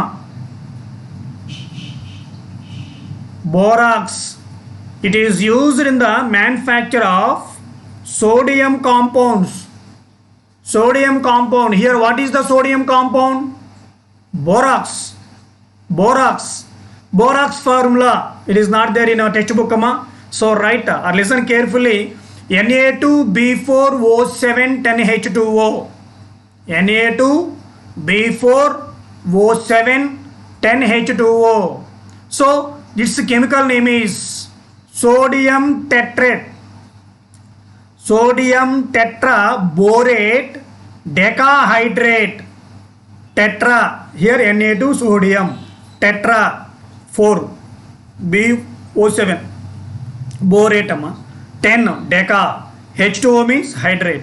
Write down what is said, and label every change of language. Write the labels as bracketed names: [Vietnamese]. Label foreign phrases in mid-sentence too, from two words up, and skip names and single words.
[English] It is used in the manufacture of sodium compounds. Sodium compound. Here, what is the sodium compound? Borax. Borax formula. It is not there in our textbook. So write or listen carefully. Na2B4O7 10H2O. Na2B4O7 10H2O. So its chemical name is sodium tetrate. Sodium tetraborate decahydrate. Tetra, here Na2 sodium, tetra 4 BO7 borate 10 deca, H2O means hydrate.